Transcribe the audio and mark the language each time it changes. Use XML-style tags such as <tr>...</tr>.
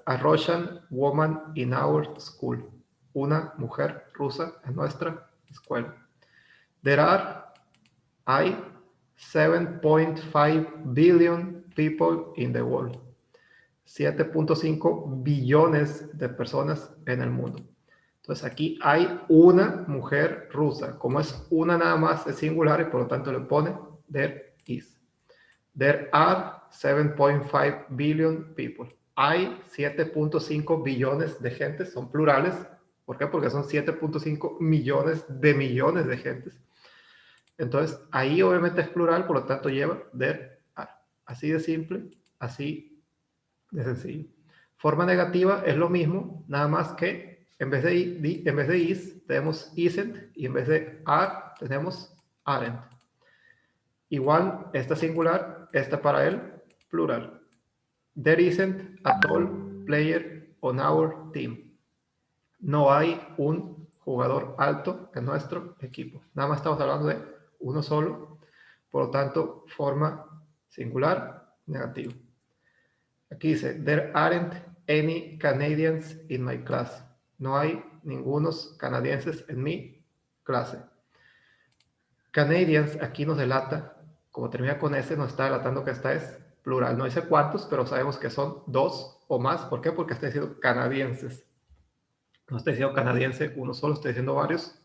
<en>A Russian woman in our school.</en> <es>Una mujer rusa en nuestra escuela.</es> <en>There are,</en> <es>hay,</es> <en>7.5 billion people in the world.</en> <es>7.5 billones de personas en el mundo. Entonces aquí hay una mujer rusa. Como es una nada más, es singular y por lo tanto le pone</es> <en>there is. There are 7.5 billion people.</en> <es>Hay 7.5 billones de gentes, son plurales. ¿Por qué? Porque son 7.5 millones de gentes. Entonces, ahí obviamente es plural, por lo tanto lleva there are. Así de simple, así de sencillo. Forma negativa es lo mismo, nada más que en vez de is tenemos isn't y en vez de are tenemos aren't. Igual, esta singular, esta para el plural.</es> <en>There isn't a tall player on our team.</en> <es>No hay un jugador alto en nuestro equipo. Nada más estamos hablando de uno solo. Por lo tanto, forma singular, negativa. Aquí dice,</es> <en>there aren't any Canadians in my class.</en> <es>No hay ningunos canadienses en mi clase. Canadians aquí nos delata, como termina con S, nos está delatando que esta es plural. No dice cuántos, pero sabemos que son dos o más. ¿Por qué? Porque está diciendo canadienses. No está diciendo canadiense uno solo, está diciendo varios.</es>